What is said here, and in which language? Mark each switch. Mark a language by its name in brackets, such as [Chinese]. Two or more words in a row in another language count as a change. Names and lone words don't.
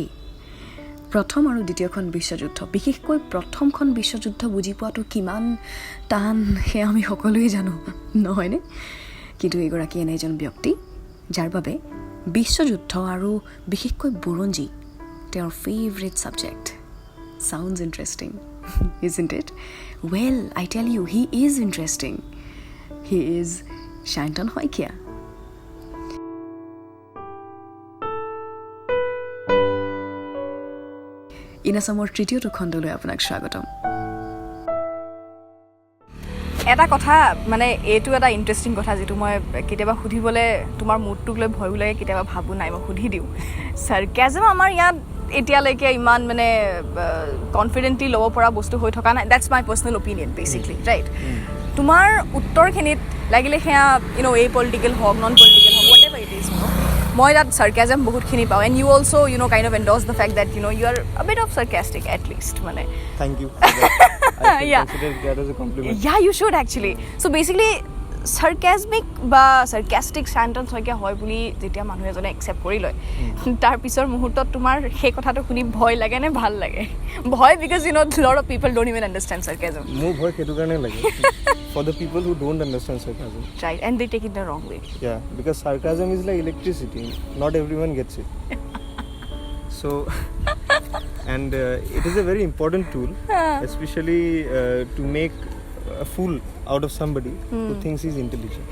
[Assamese] প্ৰথম আৰু দ্বিতীয়খন বিশ্বযুদ্ধ, বিশেষকৈ প্ৰথমখন বিশ্বযুদ্ধ বুজি পোৱাটো কিমান টান সেয়া আমি সকলোৱে জানো, নহয়নে? কিন্তু এইগৰাকী এনে এজন ব্যক্তি যাৰ বাবে বিশ্বযুদ্ধ আৰু বিশেষকৈ বুৰঞ্জী তেওঁৰ [English] favourite subject. Sounds interesting, isn't it? Well, I tell you, he is interesting. He is Sayantan Hoikia. [Assamese] ইনাছামৰ তৃতীয়টো খণ্ডলৈ আপোনাক স্বাগতম। এটা কথা মানে এইটো এটা ইণ্টাৰেষ্টিং কথা যিটো মই কেতিয়াবা সুধিবলৈ তোমাৰ মুডটোক লৈ ভয়ো লাগে, কেতিয়াবা ভাবোঁ নাই মই সুধি দিওঁ। চাৰ্কাজম আমাৰ ইয়াত এতিয়ালৈকে ইমান মানে কনফিডেণ্টলি ল'ব পৰা বস্তু হৈ থকা নাই। [English] That's my personal opinion basically, right? [Assamese] তোমাৰ উত্তৰখিনিত লাগিলে সেয়া এই পলিটিকেল হওক, [English] non political [Assamese] হওক, [English] what ever it is, [Assamese] মই তাত চাৰ্কাজম বহুতখিনি পাওঁ। [English] And you also kind of endorse the fact that you are a bit of sarcastic at least মানে। Thank you. I consider that as a compliment. Yeah, you should actually. So basically, [Assamese] sarcasmic বা [English] sarcastic sentence [Assamese] হয় হয় বুলি যেতিয়া মানুহ এজনে একচেপ্ট কৰি লয়, তাৰ পিছৰ মুহূৰ্তত তোমাৰ সেই কথাটো শুনি ভয় লাগে নে ভাল লাগে? [English] ভয় because lot of people don't even understand sarcasm. [Assamese] মোৰ ভয় সেইটো কাৰণে লাগে [English] for the people who don't understand sarcasm. Right, and they take it the wrong way. Yeah, because sarcasm is like electricity. Not everyone gets it. So and it is a very important tool, especially to make a fool out of somebody who thinks he's intelligent.